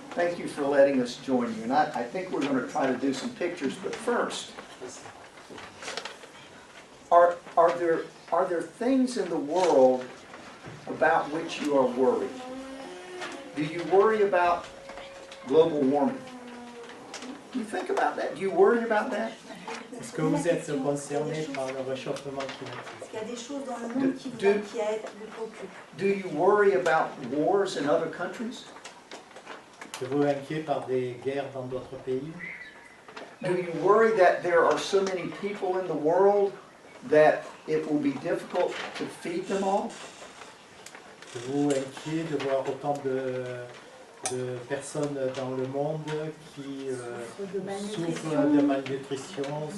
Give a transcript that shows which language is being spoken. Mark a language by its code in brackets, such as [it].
[en] Thank you for letting us join you. And I think we're going to try to do some pictures, but first, are there things in the world about which you are worried? Do you worry about global warming? Do you think about that? Do you worry about that? [fr] Est-ce que vous êtes concerné par le réchauffement climatique? Est-ce qu'il y a des choses dans le monde qui vous inquiètent, vous préoccupent? [en] Do you worry about wars in other countries? [fr] Êtes-vous inquiet par des guerres dans d'autres pays? [en] Do you worry that there are so many people in the world that it will be difficult to feed them all? [fr] Êtes-vous inquiet de voir autant de personnes dans le monde qui souffrent de malnutrition?